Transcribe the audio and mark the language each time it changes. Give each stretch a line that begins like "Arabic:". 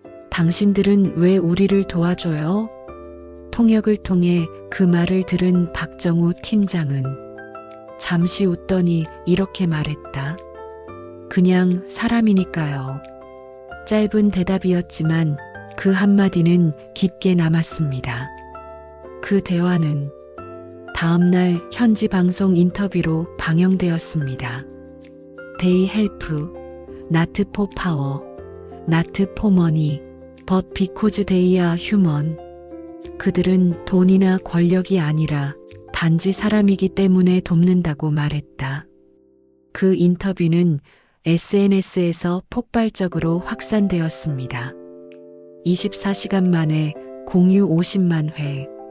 Korean: 당신들은 왜 우리를 도와줘요? 통역을 통해 그 말을 들은 박정우 팀장은 잠시 웃더니 이렇게 말했다. 그냥 사람이니까요. 짧은 대답이었지만 그 한마디는 깊게 남았습니다. 그 대화는 다음날 현지 방송 인터뷰로 방영되었습니다.
English: They help, not for power, not for money, but because they are human.
Korean: 그들은 돈이나 권력이 아니라 단지 사람이기 때문에 돕는다고 말했다. 그 인터뷰는 SNS에서 폭발적으로 확산되었습니다. 24시간 만에 공유 50만 회.